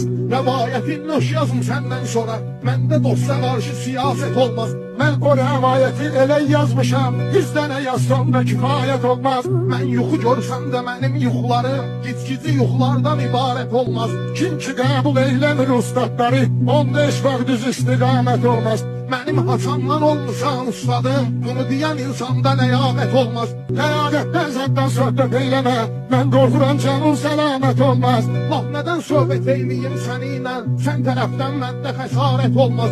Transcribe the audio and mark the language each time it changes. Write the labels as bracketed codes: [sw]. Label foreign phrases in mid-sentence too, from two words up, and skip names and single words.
[tr] Rivayetin hoş yazım senden sonra, mende dosta karşı siyaset olmaz. Ben o rivayeti ele yazmışam, 100 tane yazsam da kifayet olmaz. Ben yuxu görsem de benim yuxularım, gizli yuxulardan ibaret olmaz. [az] Kim ki kabul eylemir ustadları, onda hiç vaxt düz istiqamət olmaz. [tr] Benim hatamdan olmuşam ustadım, bunu diyen insanda neyamet olmaz. [az] Ləyaqətdən zətdən söhbət eyləmə, mən qorxuram canım selamet olmaz. Laf nədən söhbət eyləyim səninlə, sən tərəfdən məndə xəsarət olmaz.